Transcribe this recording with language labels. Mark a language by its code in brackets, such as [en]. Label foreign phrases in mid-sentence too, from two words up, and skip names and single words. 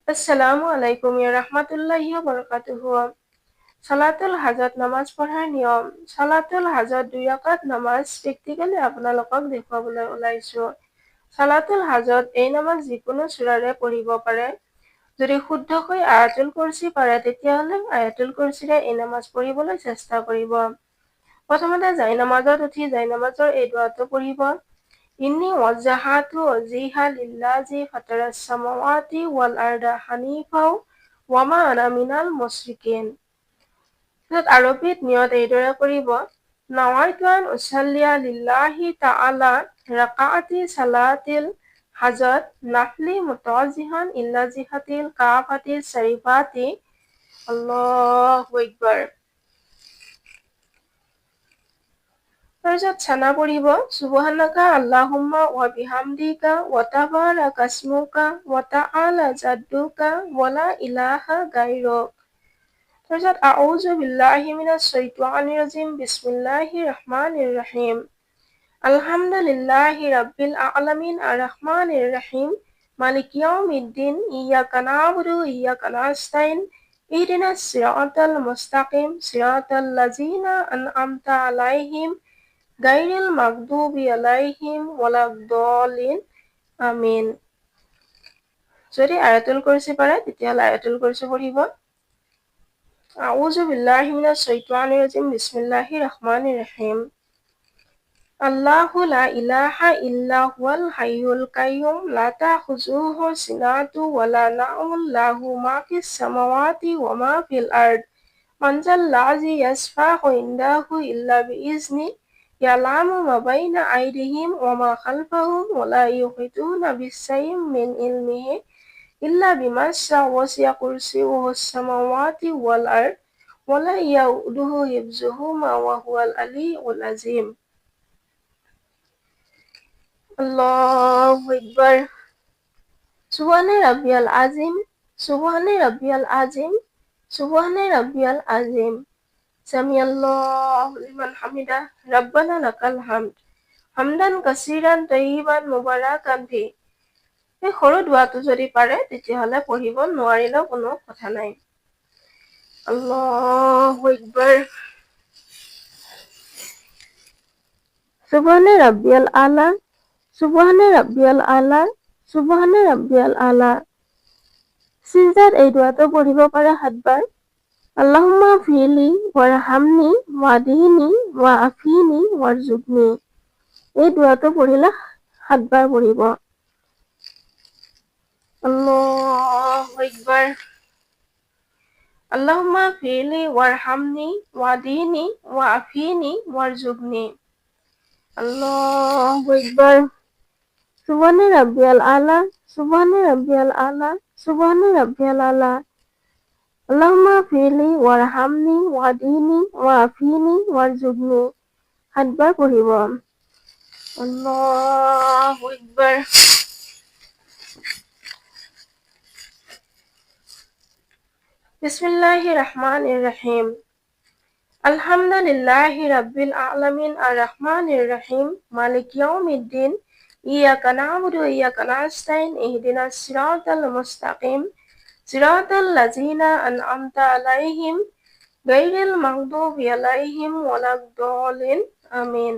[ar] السلام عليكم يا رحمة الله وبركاته. [as] সালাতুল হাজত নামাজ পঢ়াৰ নিয়ম। সালাতুল হাজত 2 ৰাকাত নামাজ প্ৰেক্টিকেলি আপোনালোকক দেখুৱাবলৈ ওলাইছো। সালাতুল হাজত এই নামাজ যিকোনো সূৰাৰে পঢ়িব পাৰে। যদি শুদ্ধকৈ আয়াতুল কুৰসী পাৰে তেতিয়াহ'লে আয়াতুল কুৰসীৰে এই নামাজ পঢ়িবলৈ চেষ্টা কৰিব। প্ৰথমতে জায়নামাজত উঠি জায়নামাজৰ এই দুআটো পঢ়িব। [ar] إني وجهت وجهي للذي فطر السماوات والأرض حنيفا وما أنا من المشركين. [as] আৰবীত নিয়ত এইদৰে কৰিব: [ar] نويت أن أصلي لله تعالى ركعات صلاة الحاجة نفل متوجها إلى جهة الكعبة الشريفة. الله أكبر. [as] তাৰপিছত ছানা পঢ়িব: [ar] سبحانك اللهم وبحمدك وتبارك اسمك وتعالى جدك ولا إله غيرك. তাৰপিছত أعوذ بالله من الشيطان الرجيم بسم الله الرحمن الرحيم. الحمد لله رب العالمين الرحمن الرحيم مالك يوم الدين إياك نعبد وإياك نستعين اهدنا الصراط المستقيم صراط الذين أنعمت عليهم غير المغضوب عليهم ولا الضالين آمين. [as] যদি আয়াতুল কুৰসী পাৰে তেতিয়াহ'লে আয়াতুল কুৰসী পঢ়িব। [ar] أعوذ بالله من الشيطان الرجيم بسم الله الرحمن الرحيم. الله لا إله إلا هو الحي القيوم لا تأخذه سنة ولا نوم له ما في السماوات وما في الأرض من ذا الذي يشفع عنده إلا بإذنه يعلم ما بين أيديهم وما خلفهم ولا يحيطون بشيء من علمه إلا بما شاء وسع كرسيه السماوات والأرض ولا يئوده حفظهما وهو العلي العظيم. الله أكبر. سبحان ربي العظيم سبحان ربي العظيم سبحان ربي العظيم সুবহান রাব্বিয়াল আযীম। سمع الله لمن حمده ربنا لك الحمد حمدا كثيرا طيبا مباركا فيه. [as] এই সৰু দুআটো যদি পাৰে তেতিয়াহ'লে পঢ়িব, নোৱাৰিলেও কোনো কথা নাই। [ar] الله أكبر. سبحان ربي الأعلى سبحان ربي الأعلى سبحان ربي الأعلى সুবহান রাব্বিয়াল আলা। [as] সিজদাত এই দুআটো পঢ়িব পাৰে 7 বাৰ। [ar] اللهم اغفر لي وارحمني واهدني وعافني وارزقني. [as] এই দুআটো পঢ়িলে 7 বাৰ পঢ়িব। [ar] الله أكبر. اللهم اغفر لي وارحمني واهدني وعافني وارزقني. الله أكبر. سبحان ربي الأعلى سبحان ربي الأعلى سبحان ربي الأعلى সুবহান রাব্বিয়াল আলা। اللهم اغفر لي وارحمني واهدني وعافني وارزقني. [as] 7 বাৰ পঢ়িব। [ar] الله أكبر. بسم الله الرحمن الرحيم. الحمد لله رب العالمين الرحمن الرحيم مالك يوم الدين إياك نعبد وإياك نستعين اهدنا الصراط المستقيم صراط الذين أنعمت عليهم غير المغضوب عليهم ولا الضالين آمين.